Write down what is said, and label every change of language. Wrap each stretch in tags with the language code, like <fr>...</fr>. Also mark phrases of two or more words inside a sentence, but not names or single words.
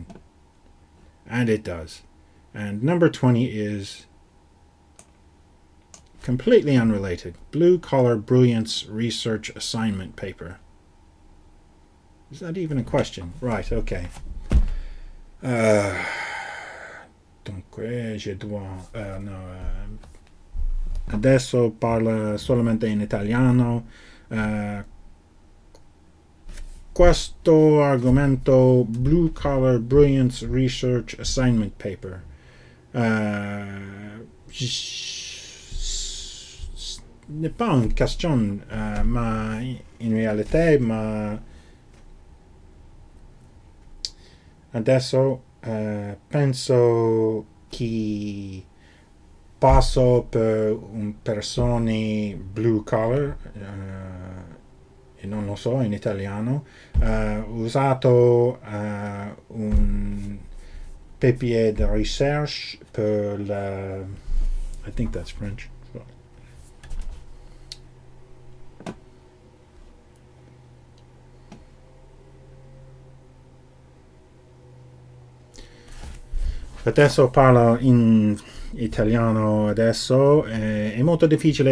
<en>And it does. And number 20 is completely unrelated. Blue collar brilliance research assignment paper. Is that even a question? Right, okay.</en> <it>Dunque,</it> <fr>je dois...</fr> <it>adesso parla solamente in italiano. Questo argomento Blue Collar Brilliance Research Assignment Paper</it> <fr>n'est pas une question,</fr> <it>ma in réalité, ma adesso penso che passo per un persone</it> <en>blue collar,</en> <it>e non lo so in italiano, usato un</it> <fr>papier de recherche</fr> <it>per la...</it> <en>I think that's French. So.</en> <it>Adesso parlo in italiano adesso, è molto difficile</it>